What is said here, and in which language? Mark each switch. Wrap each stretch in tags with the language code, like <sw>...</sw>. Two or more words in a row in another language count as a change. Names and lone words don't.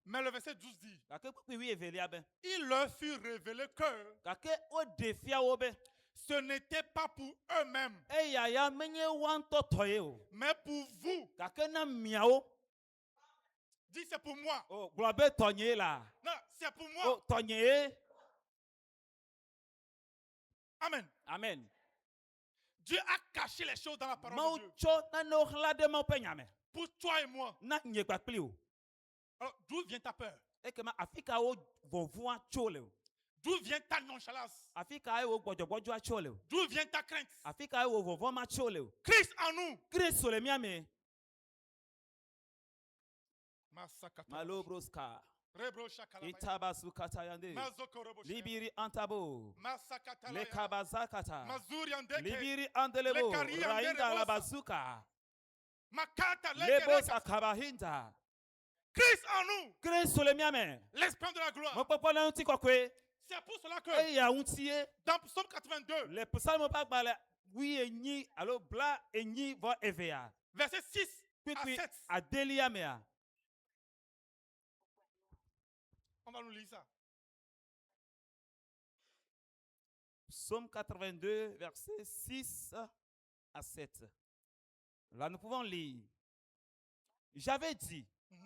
<fr>Mais le verset 12 dit,</fr> <ee>Gake kpukpui wi evelia be</ee> <fr>il leur fut révélé que</fr> <ee>gake woɖe fia wo be</ee> <fr>ce n'était pas pour eux-mêmes,</fr> <ee>eya ya menye wa ŋutɔ tɔ ye o</ee> <fr>mais pour vous.</fr> <ee>gake na miawo</ee> <fr>Dis, c'est pour moi.</fr> <ee>o gblɔ be tɔnye la</ee> <fr>Non, c'est pour moi.</fr> <ee>o tɔnye ye.</ee> <fr>Amen. Amen. Dieu a caché les choses dans la parole</fr> <ee>Mawu</ee> <fr>de Dieu.</fr> <ee>tsɔ nanewo xlã ɖe Mawu ƒe nya me</ee> <fr>Pour toi et moi.</fr> <ee>na nye kpakpli o.</ee> <fr>Alors, d'où vient ta peur?</fr> <ee>Ekema afi ka wo vɔvua tso le o.</ee> <fr>D'où vient ta nonchalance?</fr> <ee>afi ka ye wo gbɔdzɔgbɔdzɔ atso le o.</ee> <fr>D'où vient ta crainte?</fr> <ee>afi ka ye wo vɔvɔ ma tso le o.</ee> <fr>Christ en nous.</fr> <ee>kristu le mía me. Masakata. malobroska. Rebro shakalabaya. itabasu katayande. Mazokorobo shaya. libiri antabo. Masakata le laya. kabazakata. Mazuri andeke. libiri andelebo. Le kari rainda anderebosa. la bazuka. Makata lebosa lekereka. kabahinda.</ee> <fr>Christ en nous.</fr> <ee>kristu le mía me.</ee> <fr>L'esprit de la gloire.</fr> <ee>mo kpɔkpɔ le ŋuti kɔkɔe.</ee> <fr>C'est pour cela que</fr> <ee>eya ŋuti ye.</ee> <fr>dans Psaume 82,</fr> <ee>le psalm ƒe agbalẽ wui enyi alo bla enyi vɔ evea.</ee> <fr>verset 6 à</fr> <ee>kpikpi</ee> <fr>7,</fr> <ee>adelia mea.</ee> <fr>on va nous lire ça. Psaume 82, versets 6 à 7. Là, nous pouvons lire. J'avais dit, Mhm.</fr>